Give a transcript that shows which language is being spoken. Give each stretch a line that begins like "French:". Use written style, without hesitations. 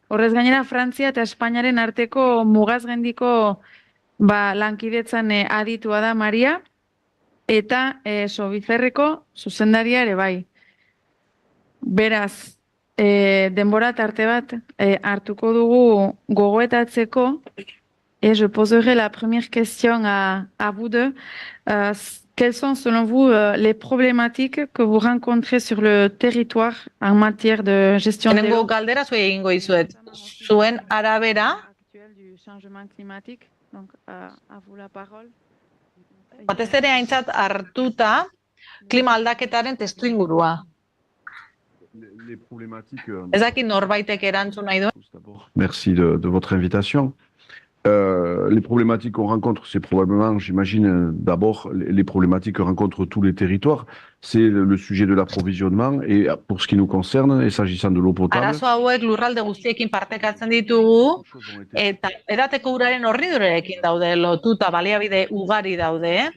Basque: Horrez gainera, Frantzia eta Espainiaren arteko mugazgendiko lankidetzan aditua da Maria, eta Sobizerreko zuzendaria ere bai. Beraz, denbora tarte bat hartuko dugu gogoetatzeko.
French: Et je poserai la première question à vous deux. Quelles sont, selon vous, les problématiques que vous rencontrez sur le territoire en matière de gestion de l'eau
Basque: galdera zuei egingo dizuet. Zuen arabera,
French: actuelle du changement climatique? Donc, à vous la parole.
Basque: Batez ere aintzat hartuta klima aldaketaren testuingurua. Ez dakit norbaitek erantzun nahi du.
French: Merci de votre invitation. Les problématiques qu'on rencontre, c'est probablement, j'imagine, d'abord, les problématiques que rencontrent tous les territoires. C'est le sujet de l'approvisionnement et pour ce qui nous concerne, et s'agissant de l'eau potable.
Basque: Arazo hauek lurralde guztiekin partekatzen ditugu, eta edateko uraren hornidurarekin daude lotuta, baliabide ugari daude.